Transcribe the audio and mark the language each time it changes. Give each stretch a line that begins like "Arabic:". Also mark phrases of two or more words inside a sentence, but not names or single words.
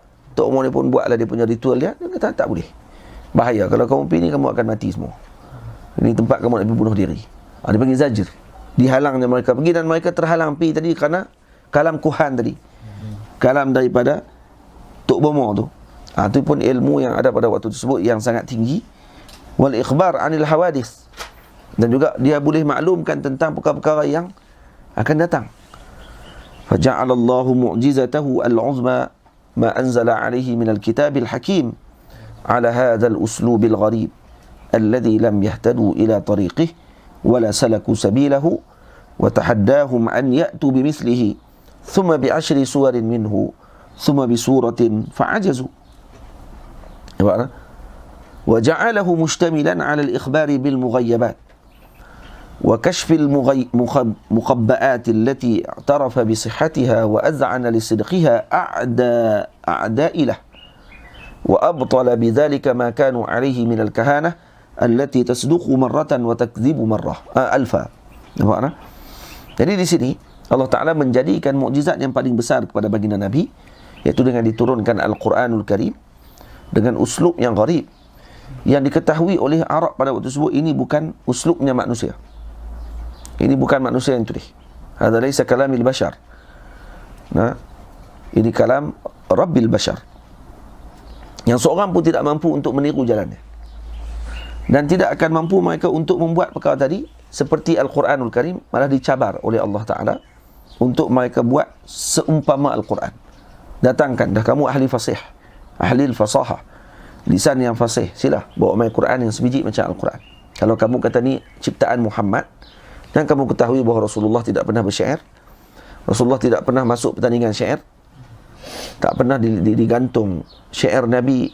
Malay: Tok Bomo ni pun buatlah dia punya ritual dia kata tak boleh. Bahaya, kalau kamu pergi ni kamu akan mati semua. Ini tempat kamu nak pergi bunuh diri. Dia panggil zajr. Dihalangnya mereka pergi, dan mereka terhalang pergi tadi kerana
Arabic: كلام كهان
Malay: tadi. Kalam daripada Tok Bomo tu. Itu pun ilmu yang ada pada waktu tersebut yang sangat tinggi.
Arabic: والإخبار عن الحوادث.
Malay: Dan juga dia boleh maklumkan tentang perkara-perkara yang akan datang.
Arabic: فجعل الله معجزته العظمى ما أنزل عليه من الكتاب الحكيم على هذا الأسلوب الغريب الذي لم يهتدوا إلى طريقه ولا سلكوا سبيله وتحداهم أن يأتوا بمثله ثم ب10 سور منه ثم بسورة فعجزوا. وجعله مشتملا على الإخبار بالمغيبات وكشف المخبآت التي اعترف بصحتها وأذعن لصدقها أعداء له وأبطل بذلك ما كانوا عليه من الكهانة التي تصدق مرة وتكذب مرة ألفا.
Malay: Jadi di sini Allah Ta'ala menjadikan mukjizat yang paling besar kepada baginda Nabi, iaitu dengan diturunkan Al-Quranul Karim dengan uslub yang gharib, yang diketahui oleh Arab pada waktu tersebut. Ini bukan uslubnya manusia, ini bukan manusia yang tulis.
Arabic: هذا ليس كلام البشر.
Malay: Ini
Arabic: كلام رب البشر,
Malay: yang seorang pun tidak mampu untuk meniru jalannya, dan tidak akan mampu mereka untuk membuat perkara tadi seperti Al-Quranul Karim. Malah dicabar oleh Allah Ta'ala untuk mereka buat seumpama Al-Quran. Datangkan, dah kamu ahli fasih, ahli fasahah, lisan yang fasih, sila bawa main Quran yang sebiji macam Al-Quran. Kalau kamu kata ni ciptaan Muhammad, dan kamu ketahui bahawa Rasulullah tidak pernah bersyair, Rasulullah tidak pernah masuk pertandingan syair, tak pernah digantung syair Nabi.